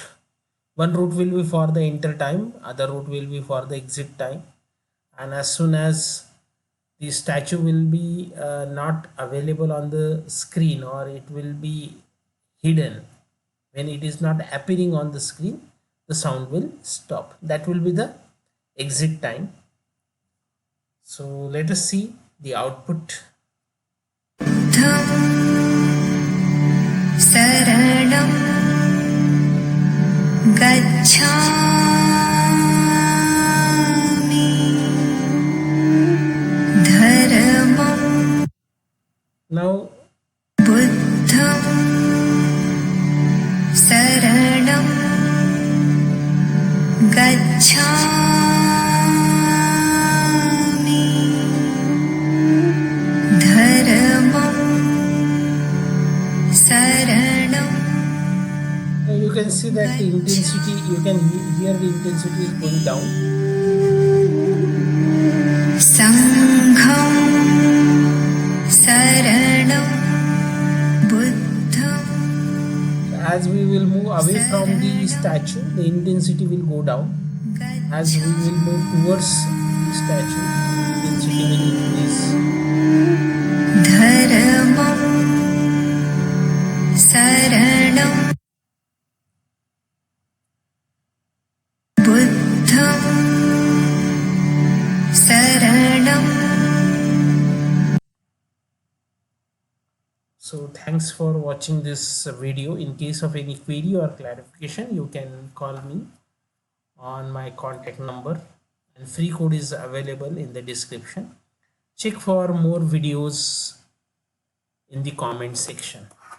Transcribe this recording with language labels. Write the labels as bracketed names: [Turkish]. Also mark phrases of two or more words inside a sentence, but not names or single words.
[English] One route will be for the enter time, other route will be for the exit time, and as soon as the statue will be not available on the screen, or it will be hidden, when it is not appearing on the screen, the sound will stop. That will be the exit time. So let us see the output. [Pali] Saranam gacchami dharamam [English] Now [Pali] buddham saranam gacchami dharamam saranam. [English] you can see that the intensity, you can hear the intensity is going down. [Pali] Sangham saranam buddham. [English] As we will move away from the statue, the intensity will go down. As we will move towards the statue, the intensity will increase. [Pali] Dharamam saranam buddham saranam. [English] So thanks for watching this video. In case of any query or clarification, you can call me on my contact number, and free code is available in the description. Check for more videos in the comment section.